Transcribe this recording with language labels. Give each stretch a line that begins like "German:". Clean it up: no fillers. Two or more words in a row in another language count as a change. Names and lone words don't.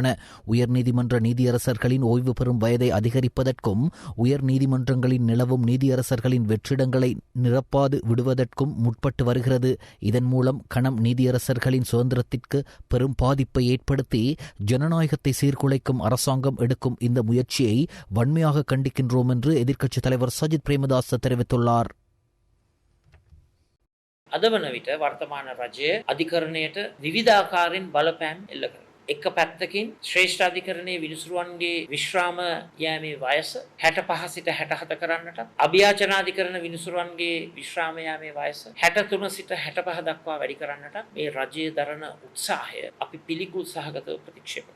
Tamil: உயர்நீதிமன்ற நீதியரசர்களின் ஓய்வு பெறும் வயதை அதிகரிப்பதற்கும் உயர் நீதிமன்றங்களின் நிலவும் நீதியரசர்களின் வெற்றிடங்களை நிரப்பாது விடுவதற்கும் முற்பட்டு வருகிறது. இதன் மூலம் கணம் நீதியரசர்களின் சுதந்திரத்திற்கு பெரும் பாதிப்பை ஏற்படுத்தி ஜனநாயகத்தை சீர்குலைக்கும் அரசாங்கம் எடுக்கும் இந்த முயற்சியை வன்மையாக கண்டிக்கின்றோம் என்று எதிர்க்கட்சித் தலைவர் சஜித் பிரேமதாச தெரிவித்துள்ளார்.
Sinhala: අද වන විට වර්තමාන රජය අධිකරණයට විවිධාකාරයෙන් බලපෑම් එල්ල කරනවා. එක පැත්තකින් ශ්‍රේෂ්ඨ අධිකරණයේ විනිසුරුවන්ගේ විශ්‍රාම යෑමේ වයස 65 සිට 67 කරන්නට, අභියාචනාධිකරණ විනිසුරුවන්ගේ විශ්‍රාම යෑමේ වයස 63 සිට 65 දක්වා වැඩි කරන්නට මේ රජය දරන උත්සාහය අපි පිළිකුල් සහගතව ප්‍රතික්ෂේප කරනවා.